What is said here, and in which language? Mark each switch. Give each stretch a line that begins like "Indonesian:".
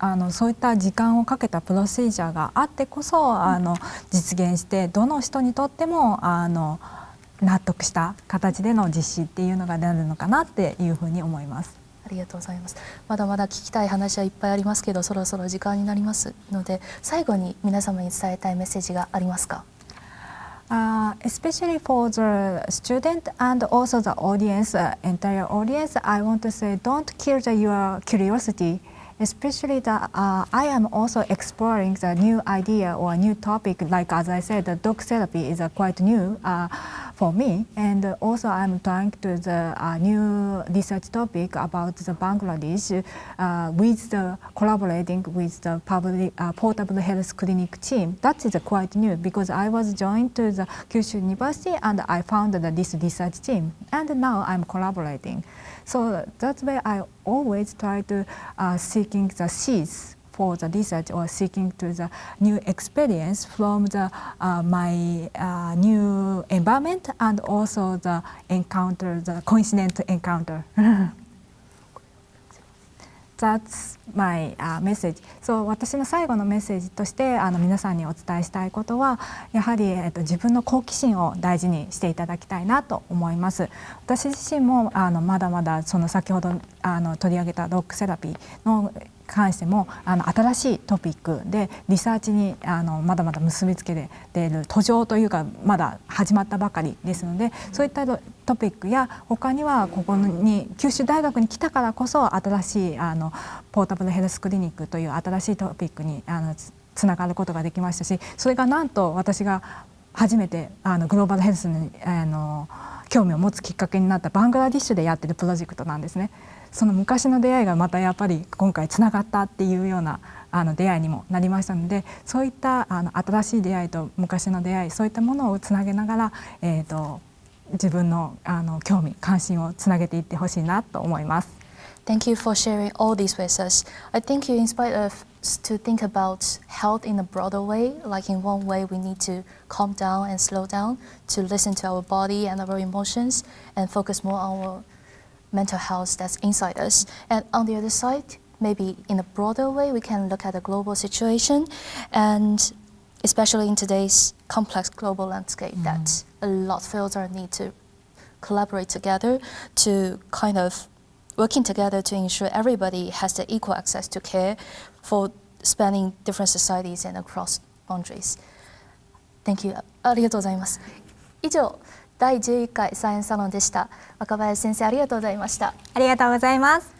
Japanese: そういった時間をかけたプロシージャーがあってこそ実現して、どの人にとっても納得した形での実施っていうのがなるのかなっていうふうに思います。ありがとうございます。まだまだ聞きたい話はいっぱいありますけど、そろそろ時間になりますので、最後に皆様に伝えたいメッセージがありますか
English: ？Especially for the student and also the audience, entire audience, I want to say don't kill your curiosity. Especially I am also exploring the new idea or new topic. Like as I said, the dog therapy is quite new for me, and also I'm trying to the new research topic about the Bangladesh with the collaborating with the public portable health clinic team. That is quite new because I was joined to the Kyushu University and I founded this research team, and now I'm collaborating. So that's why I always try to seeking the seeds for the research or seeking to the new experience from the my new environment and also the coincidental encounter. That's my message. そう、私の最後のメッセージとして皆さんにお伝えしたいことは、やはり、自分の好奇心を大事にしていただきたいなと思います。私自身もまだまだその先ほど取り上げたドッグセラピーの関しても新しいトピックでリサーチにまだまだ結びつけている途上というか、まだ始まったばかりですので、そういったトピックや他にはここに九州大学に来たからこそ新しいポータブルヘルスクリニックという新しいトピックにつながることができましたし、それがなんと私が初めてグローバルヘルスに興味を持つきっかけになったバングラディッシュでやってるプロジェクトなんですね。その昔の出会いがまたやっぱり今回つながったっていうような出会いにもなりましたので、そういった新しい出会いと昔の出会い、そういったものをつなげながら、自分の興味関心をつなげていってほしいなと思います。 Thank you for sharing all these with us. I think you inspired us to think about health in a broader way. Like in one way, we need to calm down and slow down to listen to our body and our emotions and focus more on our mental health that's inside us. And on the other side, maybe in a broader way, we can look at the global situation, and especially in today's complex global landscape, that a lot of fields are need to collaborate together to kind of working together to ensure everybody has the equal access to care for spanning different societies and across boundaries. Thank you.
Japanese: ありがとうございます。以上、第11回サイエンスサロンでした。若林先生、ありがとうございました。ありがとうございます。